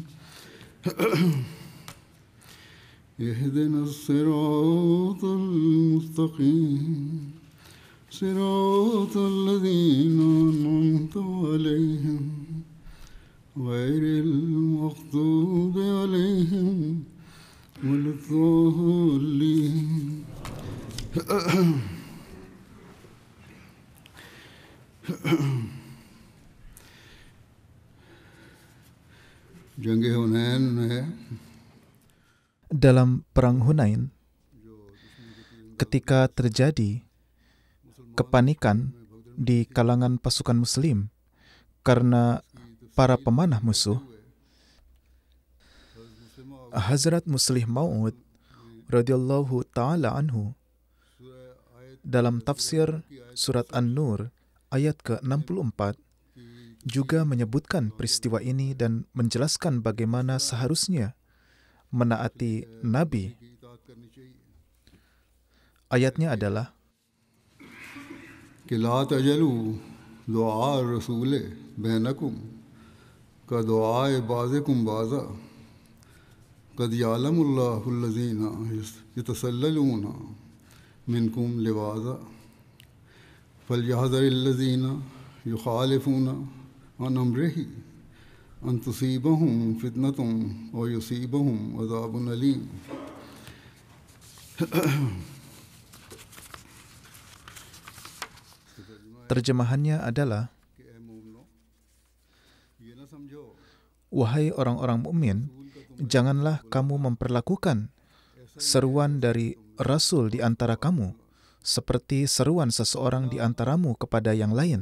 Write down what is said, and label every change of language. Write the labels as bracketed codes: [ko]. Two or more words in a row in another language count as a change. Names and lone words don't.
[ar] اهدنا الصراط المستقيم صراط الذين أنعمت عليهم غير المغضوب عليهم ولا الضالين [ur] جنگ حنین ہے [id] Dalam Perang Hunain, ketika terjadi kepanikan di kalangan pasukan Muslim karena para pemanah musuh, Hazrat Muslih Maud radhiyallahu ta'ala anhu dalam tafsir surat An-Nur ayat ke-64 juga menyebutkan peristiwa ini dan menjelaskan bagaimana seharusnya menaati Nabi. Ayatnya adalah [ar] कि لا تجعلوا دعاء الرسول بينكم كدعاء بعضكم بعضا قد يعلم الله الذين يتسللون منكم لواذا فليحذر الذين يخالفون عن أمره أن تصيبهم فتنة و يصيبهم عذاب أليم. [id] Terjemahannya adalah, wahai orang-orang mukmin, janganlah kamu memperlakukan seruan dari Rasul di antara kamu seperti seruan seseorang di antaramu kepada yang lain.